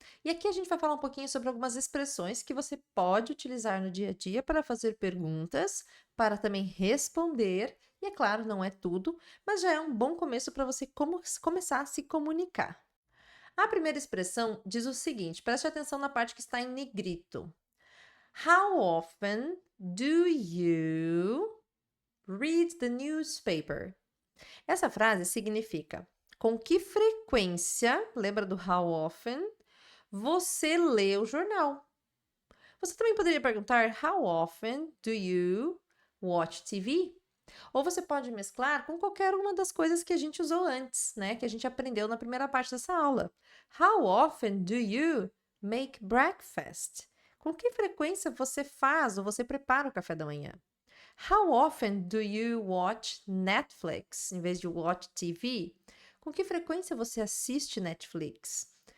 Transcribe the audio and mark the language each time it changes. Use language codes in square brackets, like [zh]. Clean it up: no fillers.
[pt] E aqui a gente vai falar um pouquinho sobre algumas expressões que você pode utilizar no dia a dia para fazer perguntas, para também responder, e é claro, não é tudo, mas já é um bom começo para você começar a se comunicar. A primeira expressão diz o seguinte, preste atenção na parte que está em negrito. [en] How often do you read the newspaper? [pt] Essa frase significa: com que frequência, lembra do how often, você lê o jornal? Você também poderia perguntar: [en] How often do you watch TV? [pt] Ou você pode mesclar com qualquer uma das coisas que a gente usou antes, né? Que a gente aprendeu na primeira parte dessa aula. [en] How often do you make breakfast? [pt] Com que frequência você faz ou você prepara o café da manhã? [en] How often do you watch Netflix [pt] em vez de [en] watch TV? [pt] Com que frequência você assiste Netflix?